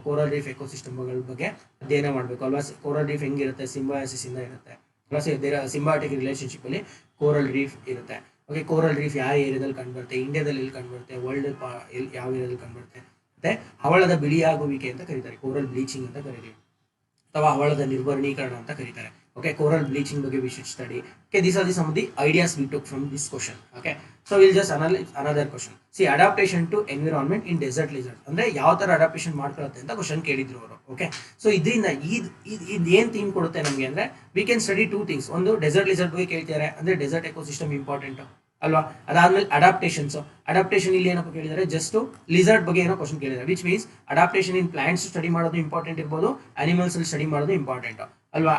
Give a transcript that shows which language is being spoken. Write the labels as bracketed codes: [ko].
[kn] Coral reef ಎಕೋಸಿಸ್ಟಮ್ಗಳ ಬಗ್ಗೆ ಅಧ್ಯಯನ ಮಾಡಬೇಕು ಅಲ್ವಾ. ಕೋರಲ್ ರೀಫ್ ಹೆಂಗಿರುತ್ತೆ, ಸಿಂಬಯಾಸಿಸ್ ಇಂದ ಇರುತ್ತೆ ಅಲ್ವಾ. ಸಿಂಬಯಾಟಿಕ್ ರಿಲೇಶನ್ಶಿಪ್ ಅಲ್ಲಿ ಕೋರಲ್ ರೀಫ್ ಇರುತ್ತೆ. ಓಕೆ, ಕೋರಲ್ ರೀಫ್ ಯಾವ ಏರಿಯಾದಲ್ಲಿ ಕಂಡುಬರುತ್ತೆ, ಇಂಡಿಯಾದಲ್ಲಿ ಎಲ್ಲಿ ಕಂಡುಬರುತ್ತೆ, ವರ್ಲ್ಡ್ ಯಾವ ಏರಿಯಾದಲ್ಲಿ ಕಂಡುಬರುತ್ತೆ. ಮತ್ತೆ ಹವಳದ ಬಿಳಿಯಾಗುವಿಕೆ ಅಂತ ಕರೀತಾರೆ, ಕೋರಲ್ ಬ್ಲೀಚಿಂಗ್ ಅಂತ ಕರೀತೀವಿ, ಅಥವಾ ಹವಳದ ನಿರ್ವರ್ಣೀಕರಣ ಅಂತ ಕರೀತಾರೆ. [en] Okay, coral bleaching [kn] ಬಗ್ಗೆ [en] we should study. Okay, these are some of the ideas we took from this question. Okay, so we'll just analyze another question. See, adaptation to environment in desert lizard [kn] ಅಂದ್ರೆ ಯಾವ ತರ adaptation ಮಾಡ್ಕೊಳ್ಳುತ್ತೆ ಅಂತ question ಕೇಳಿದ್ರು ಅವರು. Okay, so ಇದರಿಂದ ಇದು ಏನ್ theme ಕೊಡುತ್ತೆ ನಮಗೆ ಅಂದ್ರೆ, [en] We can study two things. [kn] ಒಂದು ಡೆಸರ್ಟ್ ಲಿಸರ್ಟ್ ಬಗ್ಗೆ ಕೇಳ್ತಿದ್ದಾರೆ ಅಂದ್ರೆ ಡೆಸರ್ಟ್ ಎಕೋಸಿಸ್ಟಮ್ ಇಂಪಾರ್ಟೆಂಟ್ ಅಲ್ವಾ. ಅದಾದ್ಮೇಲೆ ಅಡಾಪ್ಟೇಷನ್ ಇಲ್ಲಿ ಏನಪ್ಪ ಕೇಳಿದರೆ, ಜಸ್ಟ್ ಲಿಸರ್ಟ್ ಬಗ್ಗೆ ಏನೋ ಕ್ವಶನ್ ಕೇಳಿದ್ದಾರೆ, [en] which means adaptation in plants [kn] study ಮಾಡೋದು ಇಂಪಾರ್ಟೆಂಟ್ ಇರ್ಬೋದು, ಅನಿಮಲ್ಸ್ ಅಲ್ಲಿ ಸ್ಟಡಿ ಮಾಡೋದು ಇಂಪಾರ್ಟೆಂಟ್ ಅಲ್ವಾ.